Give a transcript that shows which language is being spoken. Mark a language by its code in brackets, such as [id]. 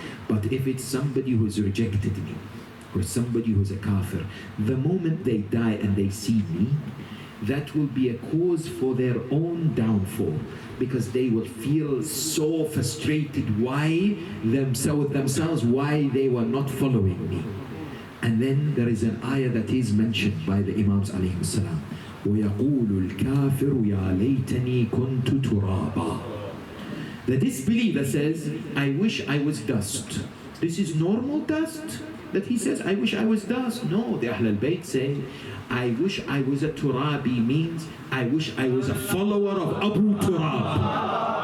[en] But if it's somebody who's rejected me, or somebody who's a kafir, the moment they die and they see me, that will be a cause for their own downfall, because they will feel so frustrated themselves why they were not following me. And then there is an ayah that is mentioned by the Imams alayhi salam. [ar] وَيَقُولُ الْكَافِرُ يَا لَيْتَنِي كُنْتُ تُرَابًا. [en] The disbeliever says, I wish I was dust. This is normal dust that he says, I wish I was dust. No, the Ahl al-Bayt say, I wish I was a Turabi means I wish I was a follower of Abu Turab.